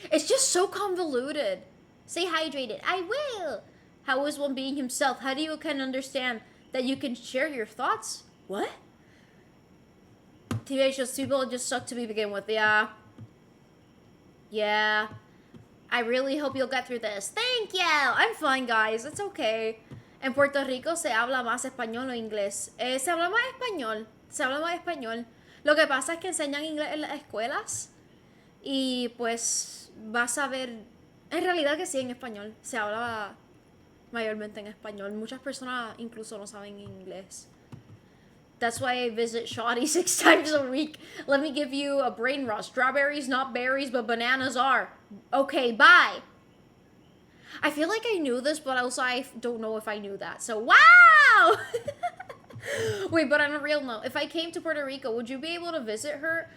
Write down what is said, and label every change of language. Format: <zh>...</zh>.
<en>It's just so convoluted. Stay hydrated. I will. How is one being himself? How do you can understand that you can share your thoughts? What? Teenage people just suck to be begin with. Yeah. Yeah. I really hope you'll get through this. Thank you. I'm fine, guys. It's okay.</en> <es>En Puerto Rico se habla más español o inglés. Se habla más español. Se habla más español. Lo que pasa es que enseñan inglés en las escuelas. Y pues vas a ver. En realidad que sí, en español. Se habla mayormente en español. Muchas personas incluso no saben inglés.</es> <en>That's why I visit Shoddy 6 times a week. Let me give you a brain rush. Strawberries, not berries, but bananas are. Okay, bye. I feel like I knew this, but also I don't know if I knew that. So, wow! Wait, but on a real note, if I came to Puerto Rico, would you be able to visit her?</en>